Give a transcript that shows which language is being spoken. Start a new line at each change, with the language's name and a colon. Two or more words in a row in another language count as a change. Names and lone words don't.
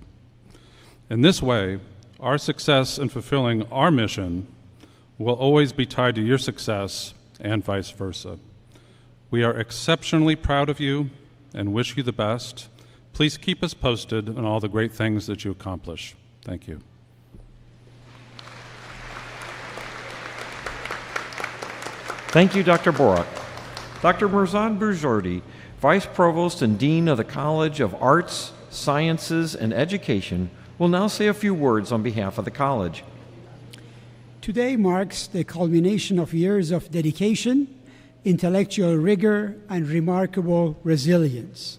English: In this way, our success in fulfilling our mission will always be tied to your success and vice versa. We are exceptionally proud of you and wish you the best. Please keep us posted on all the great things that you accomplish. Thank you. Thank you, Dr. Borak. Dr. Mirzan Bujordi, Vice Provost and Dean of the College of Arts, Sciences, and Education, will now say a few words on behalf of the college. Today marks the culmination of years of dedication, intellectual rigor, and remarkable resilience.